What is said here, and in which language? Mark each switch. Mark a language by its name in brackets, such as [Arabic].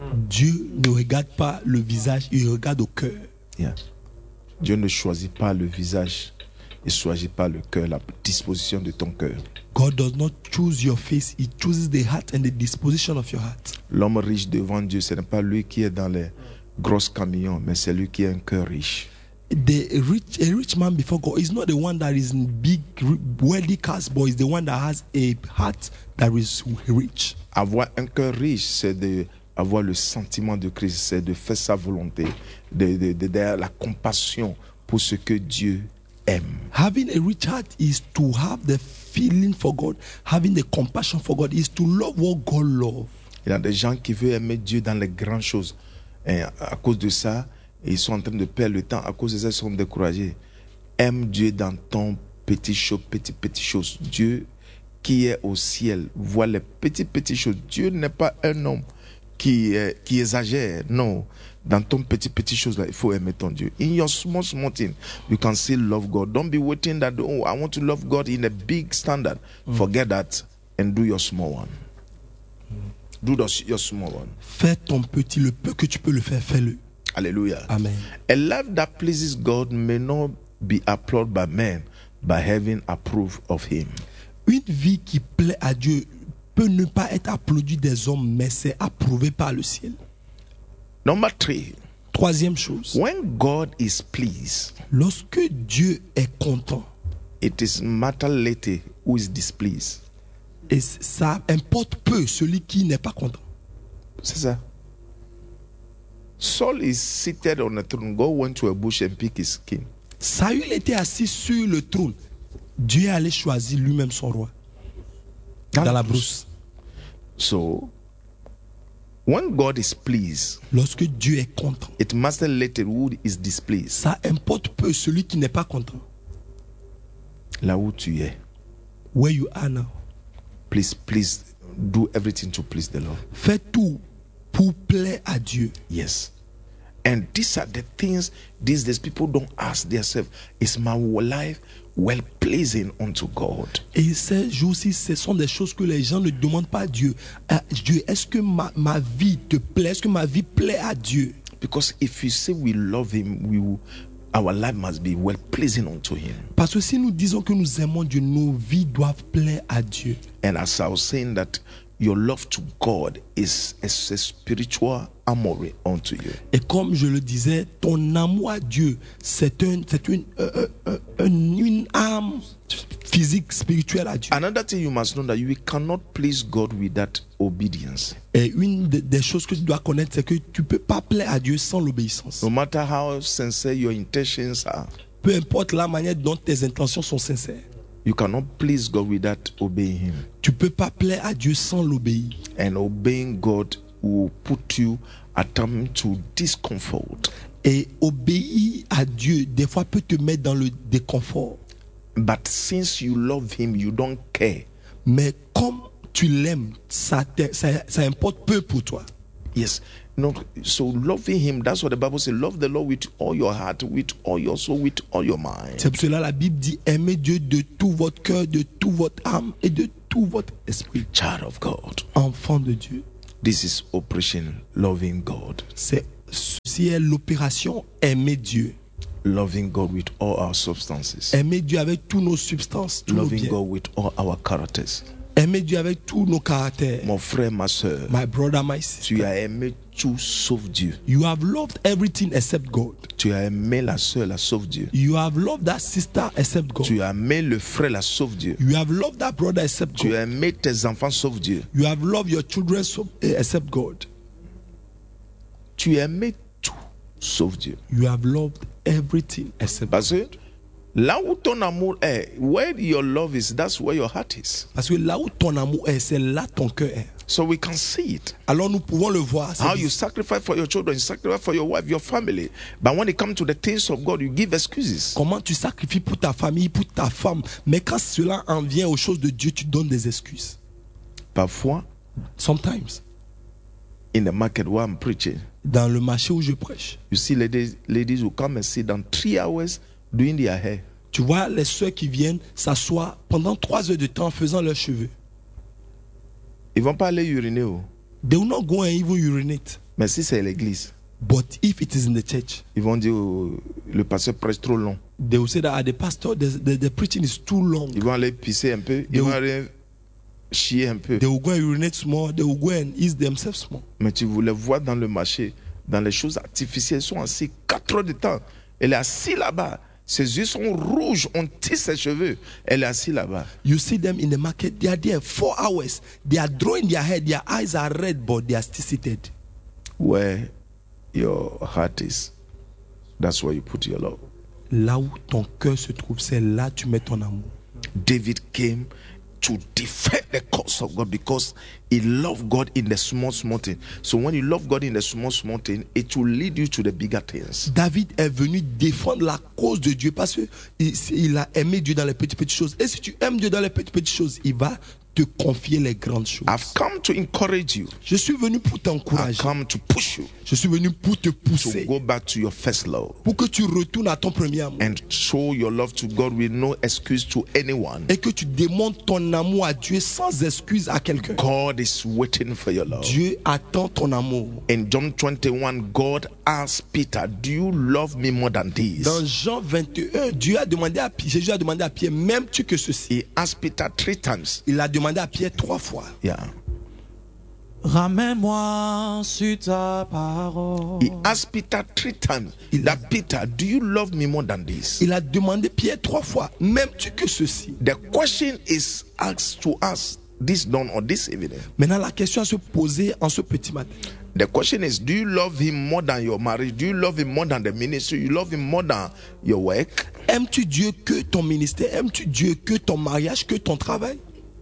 [French] Dieu ne regarde pas le visage; il regarde au cœur. [English] Yeah. [French] Dieu ne choisit pas le visage; il choisit pas le cœur, la disposition de ton cœur. [English] God does not choose your face; he chooses the heart and the disposition of your heart. [French] L'homme riche devant Dieu, ce n'est pas lui qui est dans les gros camions, mais c'est lui qui a un cœur riche. [English] A rich man before God is not the one that is in big wealthy cars, but is the one that has a heart that is rich. [French] Avoir un cœur riche, c'est de avoir le sentiment de Christ, c'est de faire sa volonté, de la compassion pour ce que Dieu aime. [English] Having a rich heart is to have the feeling for God. Having the compassion for God is to love what God loves. [French] Il y a des gens qui veulent aimer Dieu dans les grandes choses, et à cause de ça, ils sont en train de perdre le temps. À cause de ça, ils sont découragés. Aime Dieu dans ton petit show, petit chose. Dieu qui est au ciel voit les petites choses. Dieu n'est pas un homme qui exagère. Non, dans ton petit chose là, il faut aimer ton Dieu. [English] In your small thing, you can still love God. Don't be waiting that, oh, I want to love God in a big standard. Forget that and do your small one. Do your small one. [French] Fais ton petit, le peu que tu peux le faire, fais-le. Alléluia. Amen. [English] A life that pleases God may not be applauded by men, but heaven approve of him. [French] Une vie qui plaît à Dieu peut ne pas être applaudie des hommes, mais c'est approuvé par le ciel. [English] Number three. [French] Troisième chose. [English] When God is pleased, [French] lorsque Dieu est content, [English] it is matter later who is displeased. [French] Et ça importe peu celui qui n'est pas content. C'est ça. [English] Saul is seated on a throne. God went to a bush and picked his king. [French] Saül était assis sur le trône. Dieu allait choisir lui-même son roi. dans la brousse. [English] So, when God is pleased, [French] lorsque Dieu est content, [English] it matters little who is displeased. [French] Ça importe peu celui qui n'est pas content. Là où tu es. [English] Where you are now. Please, please do everything to please the Lord. [French] Fais tout pour plaire à Dieu. [English] Yes. And these are the things these people don't ask themselves. Is my life well pleasing unto God? [French] Et ces jours-ci, ce sont des choses que les gens ne demandent pas à Dieu. Dieu, est-ce que ma vie te plaît? Est-ce que ma vie plaît à Dieu? [English] Because if you say we love Him, our life must be well pleasing unto Him. [French] Parce que si nous disons que nous aimons Dieu, nos vies doivent plaire à Dieu. [English] And as I was saying that. Your love to God is a spiritual amour unto you. [French] Et comme je le disais, ton amour à Dieu, c'est une âme physique spirituelle à Dieu. [English] Another thing you must know that you cannot please God without obedience. [French] Et une des choses que tu dois connaître, c'est que tu peux pas plaire à Dieu sans l'obéissance. [English] No matter how sincere your intentions are. [French] Peu importe la manière dont tes intentions sont sincères. [English] You cannot please God without obeying Him. [French] Tu peux pas plaire à Dieu sans l'obéir. [English] And obeying God will put you at time to discomfort. [French] Et obéir à Dieu des fois peut te mettre dans le déconfort. [English] But since you love Him, you don't care. [French] Mais comme tu l'aimes, ça importe peu pour toi. [English] Yes. No, so loving Him, that's what the Bible says. Love the Lord with all your heart, with all your soul, with all your mind. [French] C'est pour cela la Bible dit aimez Dieu de tout votre cœur, de tout votre âme et de tout votre esprit. [English] Child of God. [French] Enfant de Dieu. [English] This is operation loving God. [French] Ceci est l'opération aimer Dieu. [English] Loving God with all our substances. [French] Aimer Dieu avec toutes nos substances, tous [English] loving [French] nos biens. [English] God with all our characters. [French] Aimer Dieu avec tous nos caractères. Mon frère, ma soeur. [English] My brother, my sister. [French] Tu as aimé tout sauf Dieu. [English] You have loved everything except God. [French] Tu as aimé la soeur, la sauf Dieu. [English] You have loved that sister except God. [French] Tu as aimé le frère, la sauf Dieu. [English] You have loved that brother except God. [French] Tu as aimé tes enfants sauf Dieu. [English] You have loved your children except God. [French] Tu as aimé tout sauf Dieu. [English] You have loved everything except [French] Parce [English] God. [French] Là où ton amour est, [English] where your love is, that's where your heart is. [French] Parce que là où ton amour est, c'est là ton cœur est. [English] So we can see it. [French] Alors nous pouvons le voir. [English] How you sacrifice for your children, you sacrifice for your wife, your family, but when it comes to the things of God, you give excuses. [French] Comment tu sacrifies pour ta famille, pour ta femme, mais quand cela en vient aux choses de Dieu, tu donnes des excuses. Parfois. [English] Sometimes. In the market where I'm preaching. [French] Dans le marché où je prêche. [English] You see, ladies who come and sit down 3 hours. Doing their hair. [French] Tu vois les soeurs qui viennent s'asseoir pendant 3 heures de temps faisant leurs cheveux. Ils vont pas aller uriner. [English] They will not go and even urinate. [French] Mais si c'est l'église. [English] But if it is in the church. [French] Ils vont dire le pasteur prêche trop long. [English] They will say that the pastor the preaching is too long. [French] Ils vont aller pisser un peu. Ils vont aller chier un peu. [English] They will go and urinate more. They will go and ease themselves more. [French] Mais tu les vois dans le marché, dans les choses artificielles, ils sont assis 4 heures de temps. Elle est assise là-bas. Ses yeux sont rouges, on tisse ses cheveux. Elle est assise là-bas. [English] You see them in the market, they are there 4 hours. They are drawing their head, their eyes are red, but they are still seated. Where your heart is, that's where you put your love. [French] Là où ton cœur se trouve, c'est là tu mets ton amour. [English] David came to defend the cause of God because he loved God in the small, small thing. So when you love God in the small, small thing, it will lead you to the bigger things. [French] David est venu défendre la cause de Dieu parce qu'il a aimé Dieu dans les petites, petites choses. Et si tu aimes Dieu dans les petites, petites choses, il va te confier les grandes choses. [English] I've come to encourage you. [French] Je suis venu pour t'encourager. [English] I've come to push you. [French] Je suis venu pour te pousser. [English] To go back to your first love. [French] Pour que tu retournes à ton premier amour. [English] And show your love to God with no excuse to anyone. [French] Et que tu démontres ton amour à Dieu sans excuse à quelqu'un. [English] God is waiting for your love. [French] Dieu attend ton amour. [English] In John 21, God asked Peter, "Do you love me more than this?" [French] Dans Jean 21, Jésus a demandé à Pierre, "M'aimes-tu que ceci?" [English] He asked Peter 3 times. [French] Il a demandé à Pierre 3 fois. [English] Yeah. [French] Ramène-moi sur ta parole. [English] He asked Peter 3 times. That Peter, do you love me more than this? [French] Il a demandé Pierre 3 fois. M'aimes-tu que ceci? [English] The question is asked to us this dawn or this evening. [French] Maintenant la question à se poser en ce petit matin. [English] The question is, do you love him more than your marriage? Do you love him more than the ministry? Do you love him more than your work? [French] Aimes-tu Dieu que ton ministère? Aimes-tu Dieu que ton mariage, que ton travail?